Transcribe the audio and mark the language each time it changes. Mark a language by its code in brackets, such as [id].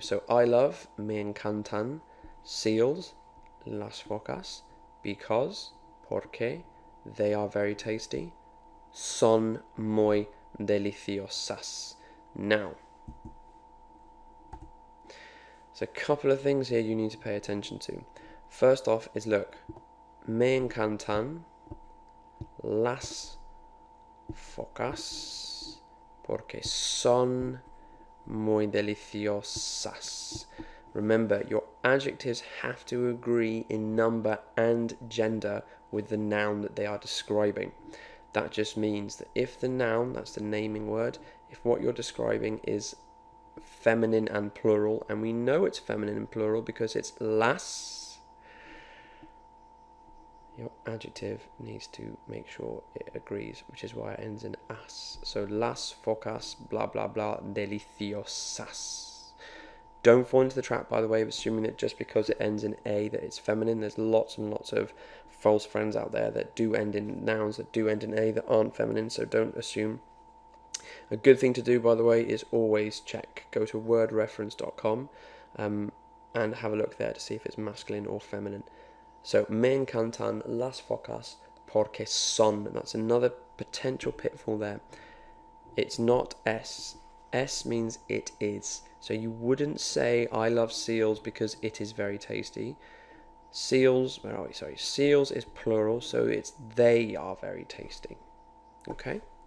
[en] So I love, [es] me encantan, [en] seals, [es] las focas, [en] because, [es] porque, [en] they are very tasty, [es] son muy deliciosas. [en] Now, so a couple of things here you need to pay attention to. First off is, look, [es] me encantan las focas porque son muy deliciosas. [en] Remember, your adjectives have to agree in number and gender with the noun that they are describing. That just means that if the noun, that's the naming word, if what you're describing is feminine and plural, and we know it's feminine and plural because it's las, your adjective needs to make sure it agrees, which is why it ends in as. So [es] las focas [en] blah blah blah [es] deliciosas. [en] Don't fall into the trap, by the way, of assuming that just because it ends in a that it's feminine. There's lots and lots of false friends out there that do end in nouns that do end in a that aren't feminine, so don't assume. A good thing to do, by the way, is always check. Go to wordreference.com and have a look there to see if it's masculine or feminine. So, [es] me encantan las focas porque son. [en] That's another potential pitfall there. It's not S. S means it is. So you wouldn't say I love seals because it is very tasty. Seals, where are we? Sorry, seals is plural, so it's they are very tasty. Okay?